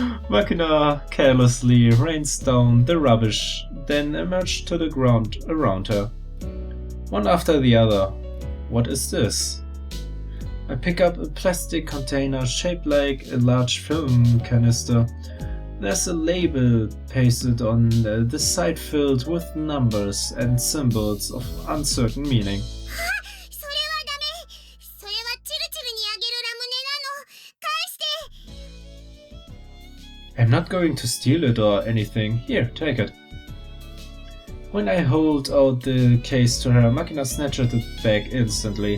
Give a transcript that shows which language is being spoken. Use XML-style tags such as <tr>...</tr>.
<en>Makina carelessly rains down the rubbish, then emerges to the ground around her. One after the other. What is this? I pick up a plastic container shaped like a large film canister. There's a label pasted on the side filled with numbers and symbols of uncertain meaning.</en> <ja>それはダメ。それはチルチルにあげるラムネなの。返して。</ja> <en>I'm not going to steal it or anything. Here, take it. When I hold out the case to her, Makina snatches it back instantly.</en>